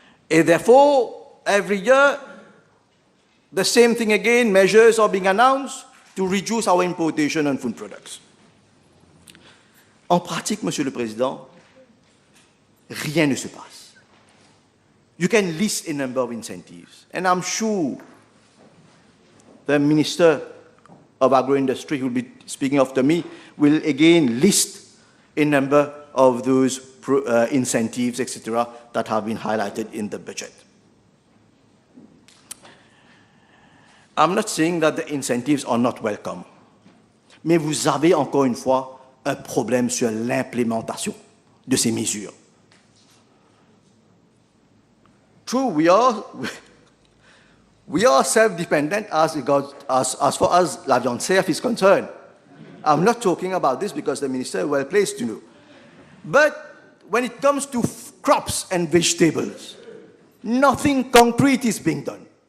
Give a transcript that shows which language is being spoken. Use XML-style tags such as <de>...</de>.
<en>And therefore, every year, the same thing again, measures are being announced to reduce our importation on food products.</en> <fr>En pratique, Monsieur le Président, rien ne se passe.</fr> <en>You can list a number of incentives, and I'm sure the Minister of Agro-Industry, who will be speaking after me, will again list a number of those incentives, etc., that have been highlighted in the budget. I'm not saying that the incentives are not welcome,</en> <fr>mais vous avez encore une fois un problème sur l'implémentation de ces mesures.</fr> <en>True, we are self-dependent as far as</en> <fr>la viande cerf</fr> <en>is concerned. I'm not talking about this because the minister is well placed to know. But when it comes to crops and vegetables, nothing concrete is being done.</en>